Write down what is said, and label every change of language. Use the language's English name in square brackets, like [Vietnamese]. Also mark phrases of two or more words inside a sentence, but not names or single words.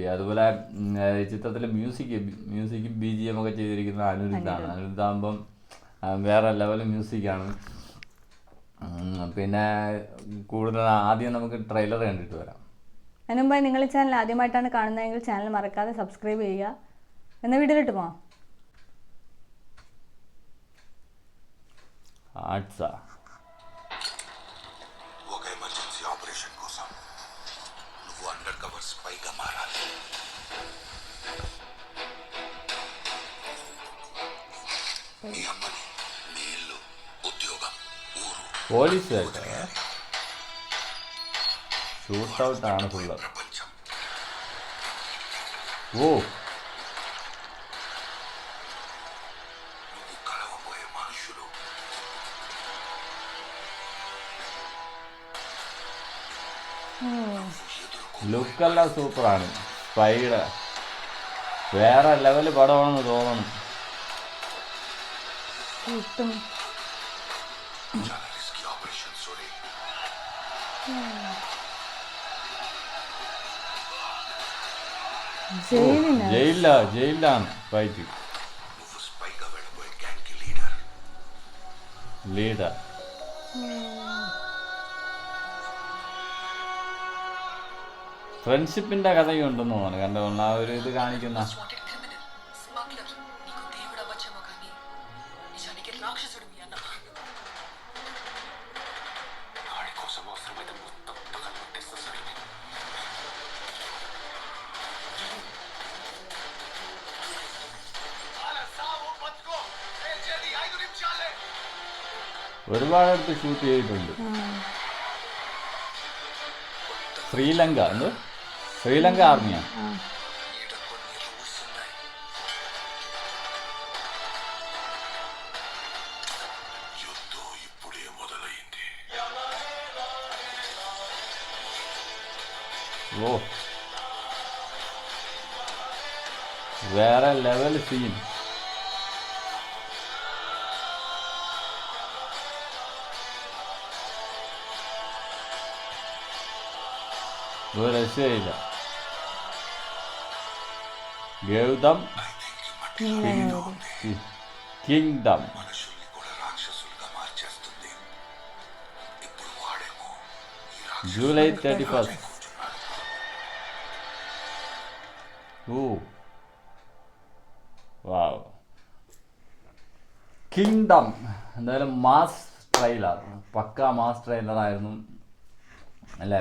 [Malayalam] അതുപോലെ ചിത്രത്തിലെ [English] music BGM [Malayalam] ഒക്കെ ചെയ്തിരിക്കുന്നത് അനിരുദ്ധാണ്. അനിരുദ്ധാകുമ്പം വേറെ ലെവൽ മ്യൂസിക്കാണ്. പിന്നെ കൂടുതൽ ആദ്യം നമുക്ക് ട്രെയിലർ കണ്ടിട്ട് വരാം. അതിന് മുമ്പായി നിങ്ങൾ ഈ ചാനൽ ആദ്യമായിട്ടാണ് കാണുന്നതെങ്കിൽ ചാനൽ മറക്കാതെ സബ്സ്ക്രൈബ് ചെയ്യുക. എന്ന വീഡിയോയിലിട്ട് പോവാം. [Telugu] ఒక [English] emergency operation [Telugu] కోసం నువ్వు [English] under cover [Telugu] స్పైగా మారాలి. నీ అమ్మని, నీ ఇల్లు, ఉద్యోగం, ఊరు, [English] police shoot out [Malayalam] ആണ് ഫുള്ള്. [Telugu] ప్రపంచం ഓ, నువ్వు కలవబోయే మనుషులు [Malayalam] ലുക്കെല്ലാം സൂപ്പറാണ്. സ്പൈഡ് വേറെ ലെവല് പടമാണെന്ന് തോന്നുന്നു. [Telugu] చాలా [English] risky operation [Telugu] సోరీ. [Malayalam] ജയിലിലാണ് ഫൈറ്റ്. [Telugu] నువ్వు స్పైగా వెళ్ళబోయే గ్యాంగ్ కి [Malayalam] ലീഡർ ഫ്രണ്ട്ഷിപ്പിന്റെ കഥയും ഉണ്ടെന്ന് തോന്നുന്നു. കണ്ടുകൊണ്ട് ആ ഒരു ഇത് കാണിക്കുന്ന [Telugu] వాడి కోసం అవసరమైతే మొత్తం తగలబెట్టేస్తా సరే. [Malayalam] ഒരുപാടടുത്ത് ഷൂട്ട് ചെയ്തിട്ടുണ്ട്. ശ്രീലങ്ക ആർമിയാണ്. [Telugu] ఈడ కొన్ని రూల్స్ ఉన్నాయి. యుద్ధం ఇప్పుడే మొదలైంది. [Malayalam] ഓ, വേറെ ലെവൽ സീൻ. ഒരു രക്ഷയില്ല. ഗൗതം കിങ്ഡം [Telugu] మనుషుల్ని కూడా రాక్షసులుగా మార్చేస్తుంది. ఇప్పుడు వాడేమో ఈ రాక్షసుల్ని [Malayalam] ജൂലൈ 31. [Telugu] కూర్చున్నాడు. ഓ, വാവ്. [Malayalam] കിങ്ഡം എന്തായാലും [English] mass trailer, [Malayalam] പക്ക മാസ് ട്രെയിലറായിരുന്നു അല്ലേ.